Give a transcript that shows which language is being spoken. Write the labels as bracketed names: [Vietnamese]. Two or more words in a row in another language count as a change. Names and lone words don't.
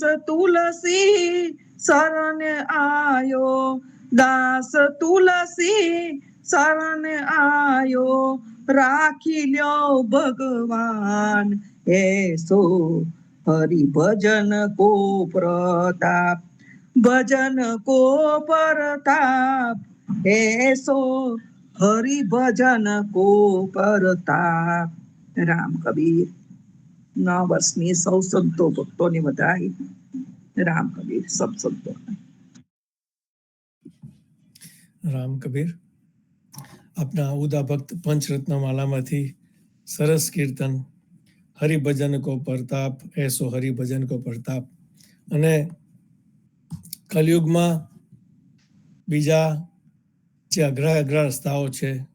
[Braj] तुलसी शरण आयो, दास तुलसी शरण आयो, राखी ल्यो भगवान, ऐसो हरि भजन को प्रताप, भजन को परताप, ऐसो हरि भजन को परताप। [Gujarati] રામ કબીર 9 વર્ષની સૌ સંતો ભક્તોની વધાઈ, રામ કબીર સબ સંતો। રામ કબીર આપના ઉદા ભક્ત પંચરત્નમાલામાંથી સરસ કીર્તન [Braj] हरिभजन को प्रताप, एसो हरिभजन को प्रताप, [Gujarati] અને કલયુગમાં બીજા જે અઘરા રસ્તાઓ છે,